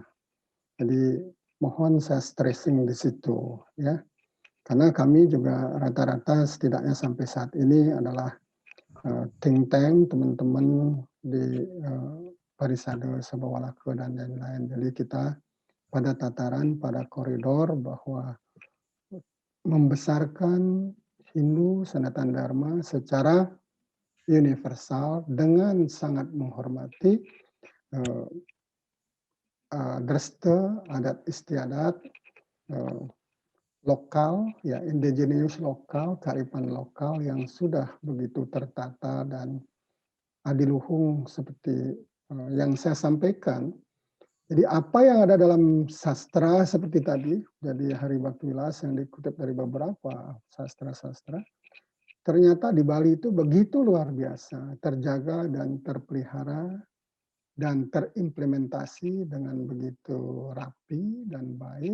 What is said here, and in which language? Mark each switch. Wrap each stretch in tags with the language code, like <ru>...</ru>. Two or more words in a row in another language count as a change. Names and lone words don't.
<id>Jadi mohon saya stressing di situ, ya, karena kami juga rata-rata setidaknya sampai saat ini adalah</id> <en>think tank</en> <id>teman-teman di Parisada Sabawalaka dan lain-lain. Jadi kita pada tataran, pada koridor bahwa membesarkan Hindu Sanatan Dharma secara universal dengan sangat menghormati dresta, adat istiadat lokal, ya, indigenous lokal, kearifan lokal yang sudah begitu tertata dan adiluhung seperti yang saya sampaikan. Jadi apa yang ada dalam sastra seperti tadi, jadi Hari Bhakti Vilas yang dikutip dari beberapa sastra-sastra, ternyata di Bali itu begitu luar biasa, terjaga dan terpelihara dan terimplementasi dengan begitu rapi dan baik.</id>